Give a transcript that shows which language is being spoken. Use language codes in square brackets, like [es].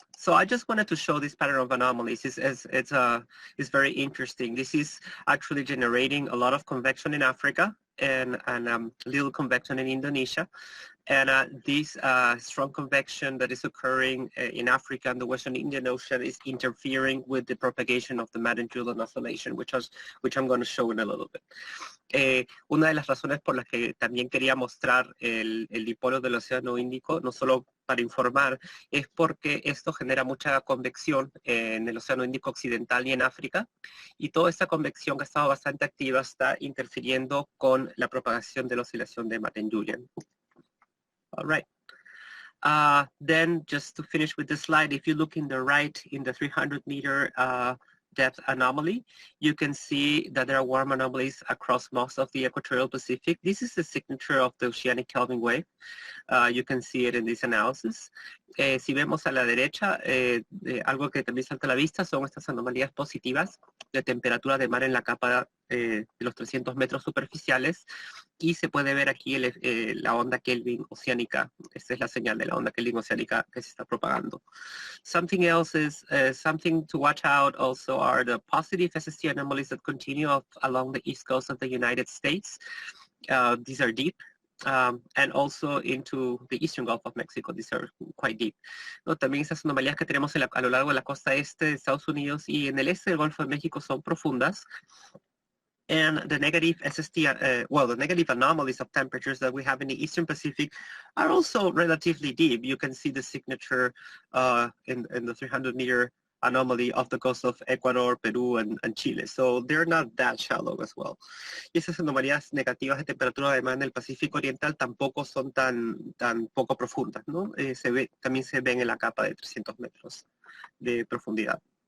[en] So I just wanted to show this pattern of anomalies. It's very interesting. This is actually generating a lot of convection in Africa and little convection in Indonesia. And this strong convection that is occurring in Africa and the Western Indian Ocean is interfering with the propagation of the Madden-Julian Oscillation, which I'm going to show in a little bit. [es] Una de las razones por las que también quería mostrar el dipolo del Océano Índico, no solo para informar, es porque esto genera mucha convección en el Océano Índico Occidental y en África, y toda esta convección que ha estado bastante activa está interfiriendo con la propagación de la oscilación de Madden-Julian. [en] All right. Then just to finish with the slide, if you look in the right, in the 300-meter depth anomaly, you can see that there are warm anomalies across most of the equatorial Pacific. This is the signature of the oceanic Kelvin wave. You can see it in this analysis. [es] Si vemos a la derecha, algo que también salta a la vista son estas anomalías positivas de temperatura de mar en la capa de los 300 metros superficiales, y se puede ver aquí la onda Kelvin oceánica. Esta es la señal de la onda Kelvin oceánica que se está propagando. [en] Something else is, something to watch out also are the positive SST anomalies that continue along the east coast of the United States. These are deep. And also into the eastern Gulf of Mexico. These are quite deep. [es] ¿No? También esas anomalías que tenemos a lo largo de la costa este de Estados Unidos y en el este del Golfo de México son profundas. [en] And the negative SST, the negative anomalies of temperatures that we have in the Eastern Pacific are also relatively deep. You can see the signature in the 300-meter anomaly off the coast of Ecuador, Peru, and Chile. So they're not that shallow as well. [es] Y esas anomalías negativas de temperatura además en el Pacífico Oriental tampoco son tan poco profundas, ¿no? También se ven en la capa de 300 metros de profundidad.